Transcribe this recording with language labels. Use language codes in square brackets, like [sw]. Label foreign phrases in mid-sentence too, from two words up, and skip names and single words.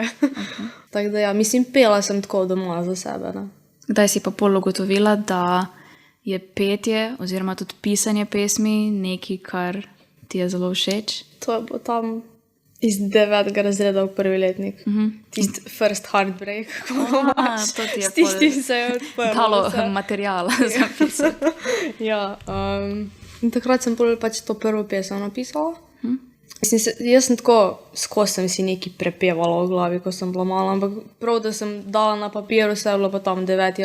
[sl] Tako da ja, mislim, pela sem tako doma za sebe. Ne. Kdaj si pa pol ugotovila, da je petje oziroma tudi pisanje pesmi nekaj, kar ti je zelo všeč? To je bilo tam iz 9. razreda v prvi letnik. [en] Tist first heartbreak. [sl] To ti je s tistim se je odprlo. Dalo materijala za pisati. Ja. In takrat sem pač to prvo pesem napisala. Jaz sem tako, skozi sem si nekaj prepevala v glavi, ko sem bila mala, ampak prav, da sem dala na papir, vse je bilo pa tam 9.